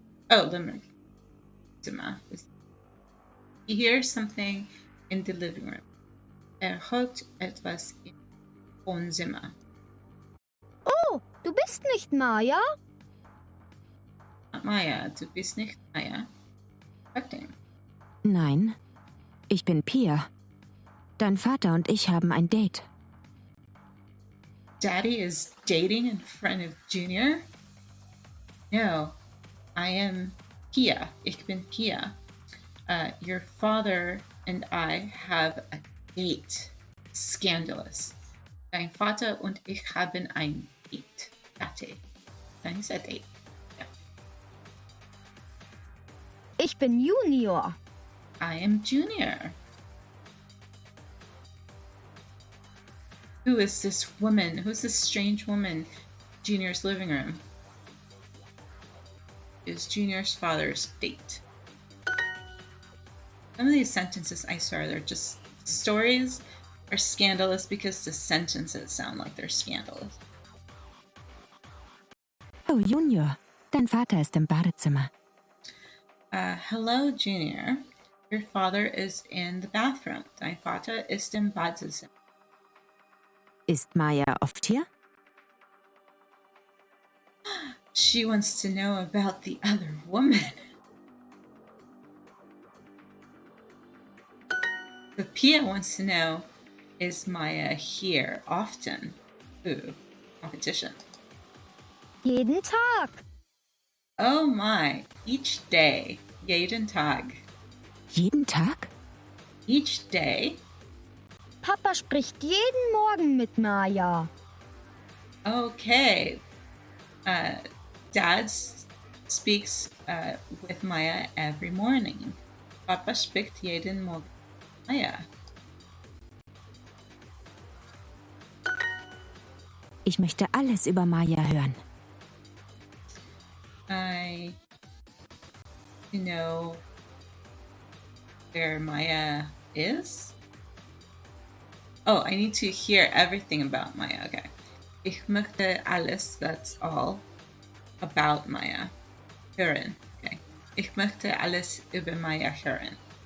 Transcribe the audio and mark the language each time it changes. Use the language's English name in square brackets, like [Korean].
[English] Oh, Zimmer. He hears something in the living room. [German] Hört etwas im Wohnzimmer. Oh, du bist nicht Maya? Maya, du bist nicht Maya. Acting. Nein, ich bin Pia. Dein Vater und ich haben ein Date. [English] Daddy is dating in front of Junior? No, I am Pia. [German] Ich bin Pia. [English] Your father and I have a date. Scandalous. [German] Dein Vater und ich haben ein Date. [English] Date. He said date. Yeah. [German] Ich bin Junior. [English] I am Junior. Who is this woman? Who's this strange woman in Junior's living room? Is Junior's father's date. Some of these sentences, I swear, they're just stories are scandalous because the sentences sound like they're scandalous. [German] Oh, Junior, dein Vater ist im Badezimmer. [English] Hello, Junior. Your father is in the bathroom. [German] Dein Vater ist im Badezimmer. Ist Maya oft hier? [English] She wants to know about the other woman. But Pia wants to know, is Maya here often? Ooh, competition. [German] Jeden Tag. [English] Oh my, each day. [German] Jeden Tag. Jeden Tag? [English] Each day? [German] Papa spricht jeden Morgen mit Maya. [English] Okay. Dad speaks with Maya every morning. [German] Papa spricht jeden Morgen mit Maya. Ich möchte alles über Maya hören. [English] I know where Maya is. Oh, I need to hear everything about Maya. Okay. [German] Ich möchte alles, [English] that's all, about [German] Maya hören. Okay. Ich möchte alles über Maya hören.